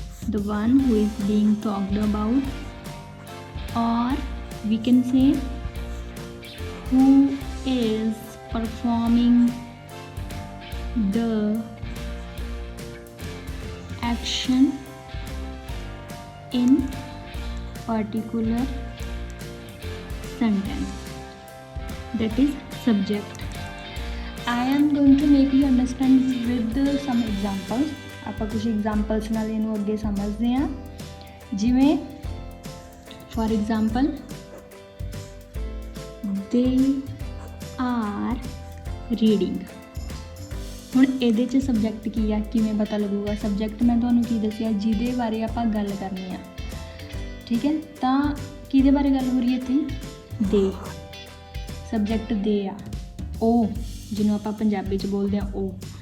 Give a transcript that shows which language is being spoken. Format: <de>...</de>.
<en>The one who is being talked about, और we can say who is performing the action in particular sentence, that is subject. I am going to make you understand with some examples.</en> <pa>ਆਪਾਂ ਕੁਝ examples ਨਾਲ ਇਹਨੂੰ ਅੱਗੇ ਸਮਝਦੇ ਹਾਂ।</pa> <en>ਜਿਵੇਂ for example they are reading.</en> <pa>ਹੁਣ ਇਹਦੇ 'ਚ ਸਬਜੈਕਟ ਕੀ ਆ, ਕਿਵੇਂ ਪਤਾ ਲੱਗੂਗਾ? ਸਬਜੈਕਟ ਮੈਂ ਤੁਹਾਨੂੰ ਕੀ ਦੱਸਿਆ, ਜਿਹਦੇ ਬਾਰੇ ਆਪਾਂ ਗੱਲ ਕਰਨੀ ਆ, ਠੀਕ ਹੈ। ਤਾਂ ਕਿਹਦੇ ਬਾਰੇ ਗੱਲ ਹੋ ਰਹੀ ਹੈ ਇੱਥੇ? ਦੇ। ਸਬਜੈਕਟ ਦੇ ਆ। ਉਹ ਜਿਹਨੂੰ ਆਪਾਂ ਪੰਜਾਬੀ 'ਚ ਬੋਲਦੇ ਆ ਉਹ।</pa>